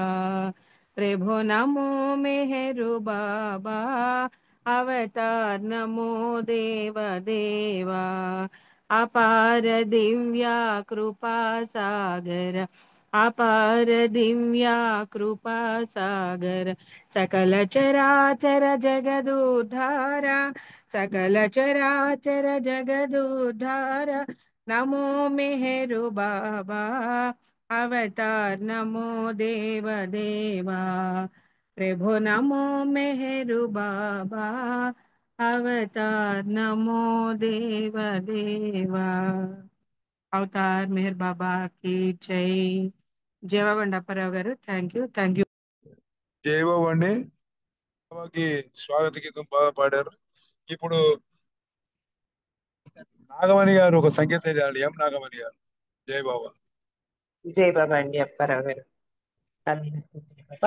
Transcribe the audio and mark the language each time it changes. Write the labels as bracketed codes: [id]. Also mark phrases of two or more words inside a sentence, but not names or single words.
[hi] प्रभु नमो मेहरु बाबा अवतार नमो देव देवा। अपार दिव्या कृपा सागर, अपार दिव्या कृपा सागर, सकल चराचर जगदुद्धारा, सकल चराचर जगदुद्धारा। नमो मेहरु बाबा अवतार नमो देव देवा। प्रभु नमो मेहरु बाबा अवतार नमो देव देवा। अवतार मेहर बाबा की जय। [te] జయవండి అప్పారావు గారు. [en] thank you, thank you. [te] జయబాబు అండి. బాబాకి స్వాగత గీతం బాగా పాడారు. ఇప్పుడు నాగమణి గారు ఒక సంగీత చేయాలి. ఎం నాగమణి గారు. జయ బాబా. జయబాబా అండి. అప్పారావు గారు. అందరికీ జయబాబా.